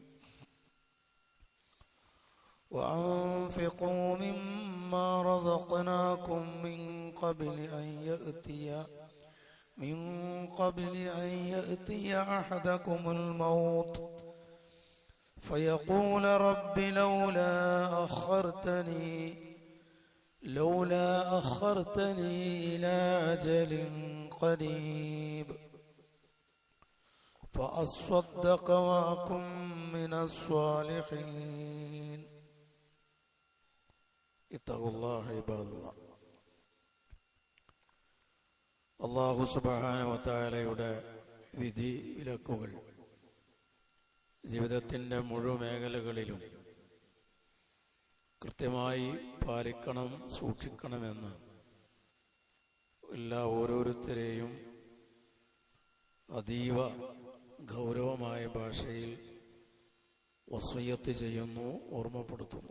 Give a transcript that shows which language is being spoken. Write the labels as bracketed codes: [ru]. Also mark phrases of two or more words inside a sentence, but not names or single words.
[ar] وأنفقوا مما رزقناكم من قبل أن يأتي أحدكم الموت فيقول رب لولا أخرتني إلى أجل قريب فأصدق وأكن من الصالحين اتقوا الله عباد الله. الله سبحانه وتعالى [ml] വിധി വിലക്കുകൾ ജീവിതത്തിൻ്റെ മുഴുവൻ മേഖലകളിലും കൃത്യമായി പാലിക്കണം, സൂക്ഷിക്കണമെന്ന് ഓരോരുത്തരെയും അതീവ ഗൗരവമായ ഭാഷയിൽ വസിയ്യത്ത് ചെയ്യുന്നു, ഓർമ്മപ്പെടുത്തുന്നു.